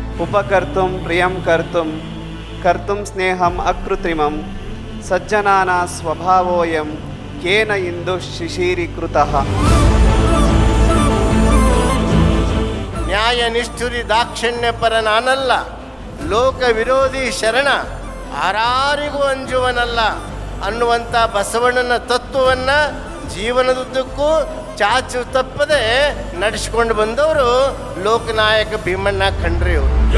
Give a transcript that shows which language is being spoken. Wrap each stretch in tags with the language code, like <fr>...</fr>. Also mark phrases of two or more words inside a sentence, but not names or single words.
<sa>उपकर्तुं प्रियं कर्तुं स्नेहम् अकृत्रिमं सज्जनाना स्वभावोऽयं केन इंदुः शिशिरीकृतः।</sa> <kn>ನ್ಯಾಯ ನಿಷ್ಠುರಿ ದಾಕ್ಷಿಣ್ಯ ಪರ ನಾನಲ್ಲ, ಲೋಕ ವಿರೋಧಿ ಶರಣ ಯಾರಿಗೂ ಅಂಜುವನಲ್ಲ ಅನ್ನುವಂಥ ಬಸವಣ್ಣನ ತತ್ವವನ್ನು ಜೀವನದುದ್ದಕ್ಕೂ ಚಾಚು ತಪ್ಪದೆ ನಡೆಸಿಕೊಂಡು ಬಂದವರು ಲೋಕನಾಯಕ ಭೀಮಣ್ಣ ಖಂಡ್ರೆ ಅವರು.</kn>